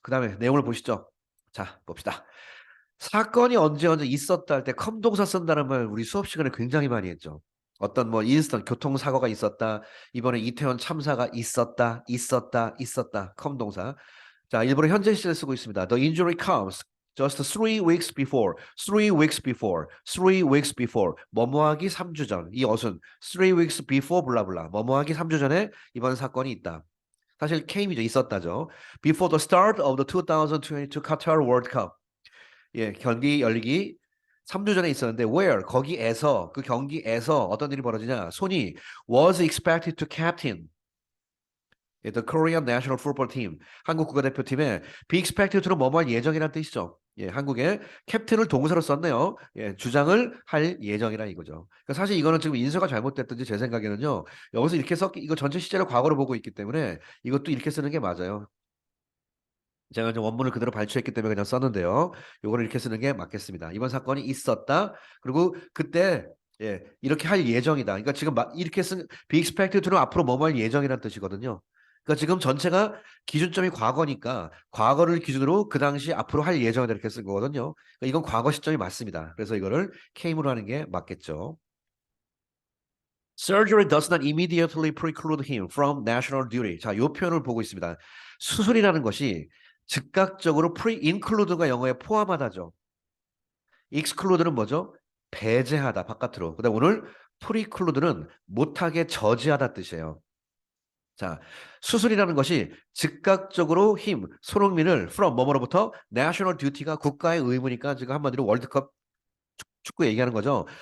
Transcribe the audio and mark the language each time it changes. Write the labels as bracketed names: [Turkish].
[Korean] 그다음에 내용을 보시죠. 자, 봅시다. 사건이 언제 있었다 할 때 컴 동사 쓴다는 말 우리 수업 시간에 굉장히 많이 했죠. 어떤 뭐 인스턴트 교통사고가 있었다. 이번에 이태원 참사가 있었다. 컴 동사. 자, 일본어 현재 시제를 쓰고 있습니다. [English] The injury comes just 3 weeks before. 3 weeks before. 3 weeks before. [Korean] 뭐뭐하기 3주 전. 이 어순. [English] 3 weeks before 블라블라. [Korean] 뭐뭐하기 3주 전에 이번 사건이 있다. 사실 came이죠. 있었다죠. [English] Before the start of the 2022 Qatar World Cup. [Korean] 예, 경기 열리기 3주 전에 있었는데 where 거기에서 그 경기에서 어떤 일이 벌어지냐 손이 [English] was expected to captain the Korean National Football Team [Korean] 한국 국가대표팀에 be expected to는 뭐뭐 할 예정이라는 뜻이죠. 예, 한국의 캡틴을 동사로 썼네요. 예, 주장을 할 예정이라 이거죠. 그러니까 사실 이거는 지금 인쇄가 잘못됐든지 제 생각에는요. 여기서 이렇게 이거 전체 시제를 과거로 보고 있기 때문에 이것도 이렇게 쓰는 게 맞아요. 제가 이제 원문을 그대로 발췌했기 때문에 그냥 썼는데요. 요거를 이렇게 쓰는 게 맞겠습니다. 이번 사건이 있었다. 그리고 그때 이렇게 할 예정이다. 그러니까 지금 이렇게 쓴 be expected to는 앞으로 뭐뭐 할 예정이라는 뜻이거든요. 그러니까 지금 전체가 기준점이 과거니까 과거를 기준으로 그 당시 앞으로 할 예정이다 이렇게 쓴 거거든요. 그러니까 이건 과거 시점이 맞습니다. 그래서 이거를 came으로 하는 게 맞겠죠. [English] Surgery does not immediately preclude him from national duty. [Korean] 자, 이 표현을 보고 있습니다. 수술이라는 것이 즉각적으로 include가 영어에 포함하다죠. exclude는 뭐죠? 배제하다, 바깥으로. 그다음 오늘 preclude는 못하게 저지하다 뜻이에요. 자, 수술이라는 것이 즉각적으로 손흥민을 from 뭐뭐로부터 national duty가 국가의 의무니까 지금 한마디로 월드컵 축구 얘기하는 거죠.